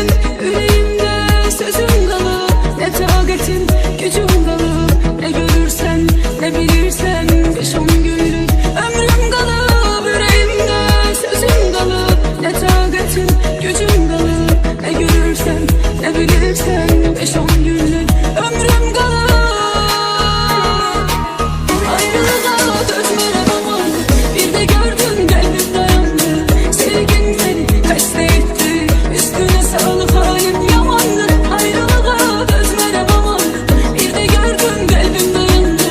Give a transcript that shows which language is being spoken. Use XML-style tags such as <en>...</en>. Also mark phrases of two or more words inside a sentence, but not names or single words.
<tr>Yüreğimde sözüm kalıp, ne takatin, gücüm kalıp. Ne görürsen, ne bilirsen, 5-10 günlük ömrüm kalıp. Yüreğimde sözüm kalıp, ne takatin, gücüm kalıp. Ne görürsen, ne bilirsen, 5-10 günlük ömrüm kalıp.</tr> <az>Ayrılığa dözmərəm aman. Bir də gördüm qəlbim dayandı. Sevgin beni xəstə etdi. Üstünə sağlıq halim yamandı. Ayrılığa dözmərəm aman. Bir də gördüm qəlbim dayandı.</az>